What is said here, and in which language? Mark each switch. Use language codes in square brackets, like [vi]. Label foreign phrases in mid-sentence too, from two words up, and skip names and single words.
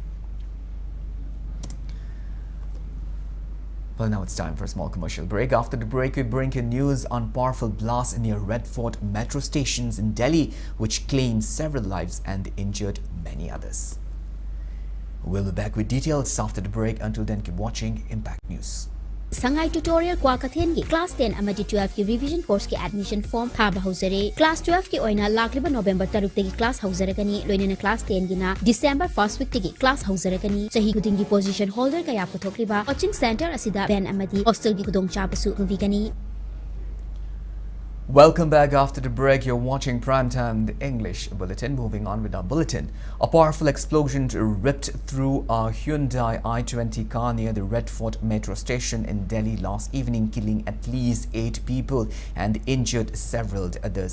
[en] Well, now it's time for a small commercial break. After the break, we bring you news on powerful blast near Red Fort metro stations in Delhi, which claimed several lives and injured many others. We'll be back with details after the break. Until then, keep watching Impact News. [mni] Sangai tutorial Kwakathen ki class 10 amadi 12 ki [en] revision course [mni] ki [en] admission form [mni] thaba hauzare. Class 12 ki oina lakliba November 3 tagi class hauzaragani, loinana class 10 gina December 1st week tagi class hauzaragani. Sahi kuding ki [en] position holder [mni] kaya puthokliba [en] coaching center [mni] asida ben amadi hostel ki kudong chabasu nuvigani. [en] Welcome back after the break. You're watching Primetime, the English Bulletin. Moving on with our bulletin. A powerful explosion ripped through a Hyundai i20 car near the Red Fort metro station in Delhi last evening, killing at least 8 people and injured several others.